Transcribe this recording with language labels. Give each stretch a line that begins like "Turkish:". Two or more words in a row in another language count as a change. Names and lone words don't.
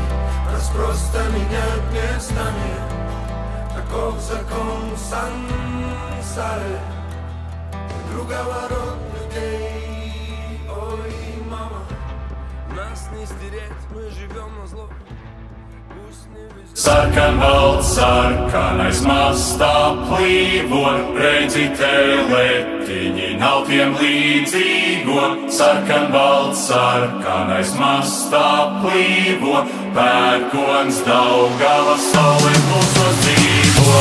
Russian: Нас просто меняют местами. Таков закон сансары, круговорот людей. Ой, мама, нас не стереть, мы живем на зло.
Latvian: Sarkanbalts, sarkanais mastā plīvo, redzi teletiņi nav tiem līdzīgo. Sarkanbalts, sarkanais mastā plīvo, pērkons Daugava saule mūsos dzīvo.